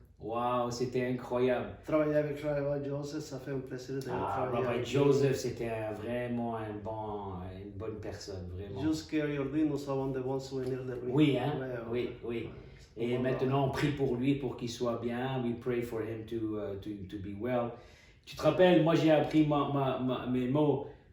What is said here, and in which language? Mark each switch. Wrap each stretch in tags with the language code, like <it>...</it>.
<fr>Waouh, c'était incroyable. Travailler avec Rabbi Joseph, ça fait un plaisir de travailler Rabbi avec Joseph, c'était vraiment une bonne personne, vraiment. lui. Jusqu'à aujourd'hui, nous avons de bons souvenirs de lui. Oui, hein? Ouais. Oui. Et maintenant, on prie pour lui, pour qu'il soit bien.</fr> <en>We pray for him to be well.</en> <fr>Tu te rappelles, moi, j'ai appris mes mots.</fr>